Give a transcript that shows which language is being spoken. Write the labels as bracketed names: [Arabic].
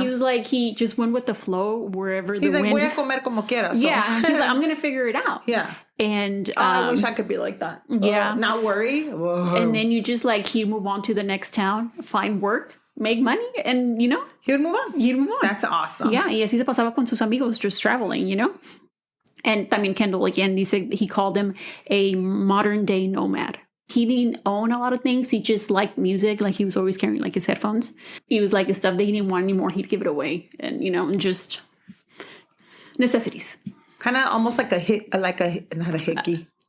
[English] He was like he just went with the flow wherever he's the like, wind. [Spanish] Voy a comer como quiera. So. [English] Yeah, he's like, I'm going to figure it out. Yeah. And I wish I could be like that. Yeah, not worry. Whoa. And then you just like he'd move on to the next town, find work, make money, and you know he'd move on. That's awesome. Yeah, [Spanish] y así se pasaba con sus amigos, [English] just traveling, you know. And también Kendall, again, he called him a modern day nomad. He didn't own a lot of things. He just liked music. Like he was always carrying like his headphones. He was like the stuff that he didn't want anymore, he'd give it away. And, you know, just necessities. Kind of almost like not a hickey.